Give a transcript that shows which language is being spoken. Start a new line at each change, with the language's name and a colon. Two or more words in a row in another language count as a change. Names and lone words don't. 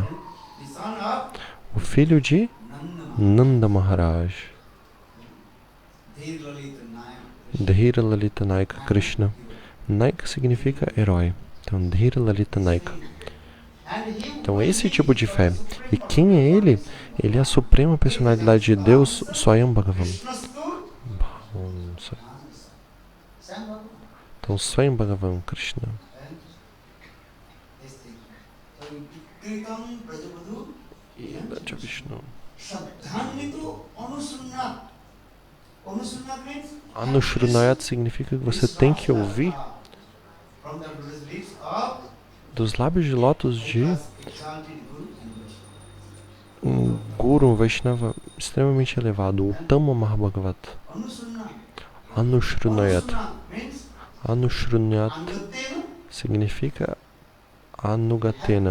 Portuguese: O filho de Nanda Maharaj.
Sanskrit: धीर ललित नायक कृष्ण.
Portuguese: Naika significa herói. Então,
Sanskrit: धीर ललित नायक.
Portuguese: Então, esse tipo de fé. E quem é ele? Ele é a suprema personalidade de Deus,
Sanskrit: स्वयं भगवान्.
Portuguese: Então,
Sanskrit: स्वयं भगवान्
Portuguese: Krishna. E Raja Vishnu. Anushrunayat significa que você tem que ouvir dos lábios de lótus de um Guru, um Vaishnava extremamente elevado, o
Sanskrit: उत्तम महाभागवत.
Portuguese: Anushrunayat. Anushrunayat significa Anugatena.